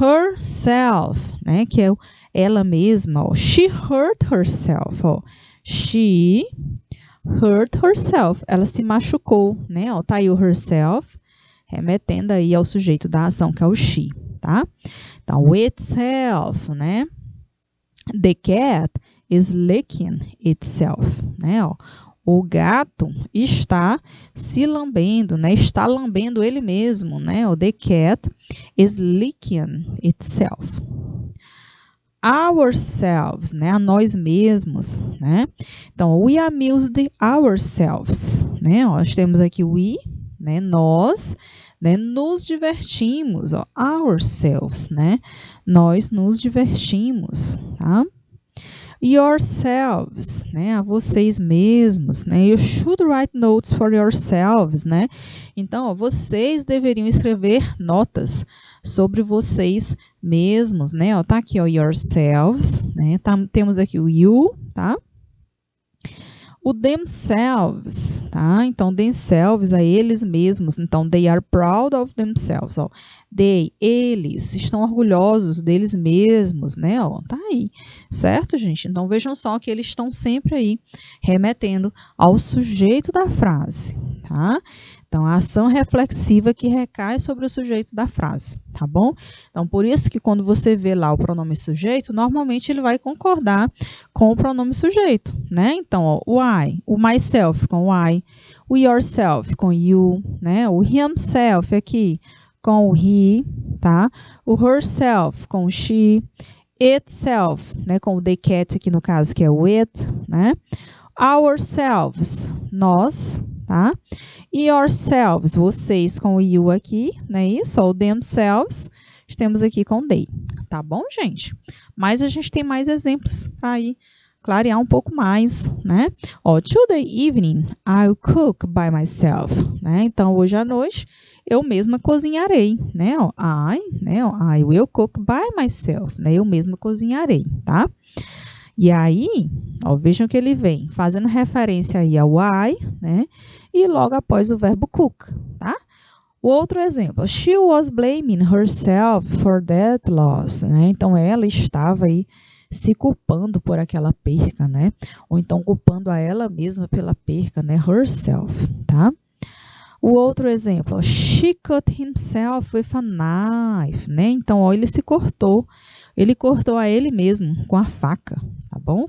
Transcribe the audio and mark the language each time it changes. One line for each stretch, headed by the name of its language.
Portuguese: Herself, né? Que é ela mesma, ó.
English: She hurt herself, ó. She hurt herself.
Portuguese: Ela se machucou, né? Ó, tá aí o herself, remetendo aí ao sujeito da ação, que é o she, tá? Então, itself, né?
English: The cat is licking itself, né?
Portuguese: Ó, o gato está se lambendo, né? Está lambendo ele mesmo, né?
English: O the cat is licking itself.
Portuguese: Ourselves, né? A nós mesmos, né? Então,
English: we amused ourselves,
Portuguese: né? Ó, nós temos aqui we, né? Nós, né? Nos divertimos, ó. Ourselves, né? Nós nos divertimos, tá? Yourselves, né? A vocês mesmos, né?
English: You should write notes for yourselves, né?
Portuguese: Então, ó, vocês deveriam escrever notas sobre vocês mesmos, né? Ó, tá aqui, ó, yourselves, né? Temos aqui o you, tá? O themselves, tá? Então, themselves, a eles mesmos.
English: Então, they are proud of themselves, ó.
Portuguese: They, eles, estão orgulhosos deles mesmos, né? Ó, tá aí, certo, gente? Então, vejam só que eles estão sempre aí remetendo ao sujeito da frase, tá? Então, a ação reflexiva que recai sobre o sujeito da frase, tá bom? Então, por isso que quando você vê lá o pronome sujeito, normalmente ele vai concordar com o pronome sujeito, né? Então, ó, o I, o myself com o I, o yourself com you, né? O himself aqui com o he, tá? O herself com o she, itself, né? Com o the cat aqui no caso que é o it, né? Ourselves, nós, tá? Yourselves, vocês com o you aqui, né? Isso, ou themselves, temos aqui com they, tá bom, gente? Mas a gente tem mais exemplos para aí clarear um pouco mais, né?
English: Ó, today evening I'll cook by myself, né?
Portuguese: Então, hoje à noite eu mesma cozinharei, né?
English: Ó, I will cook by myself, né?
Portuguese: Eu mesma cozinharei, tá? E aí, ó, vejam que ele vem fazendo referência aí ao I, né? E logo após o verbo cook, tá? O outro exemplo,
English: she was blaming herself for that loss, né?
Portuguese: Então, ela estava aí se culpando por aquela perca, né? Ou então culpando a ela mesma pela perca, né? Herself, tá? O outro exemplo,
English: she cut himself with a knife, né?
Portuguese: Então, ó, ele se cortou. Ele cortou a ele mesmo com a faca, tá bom?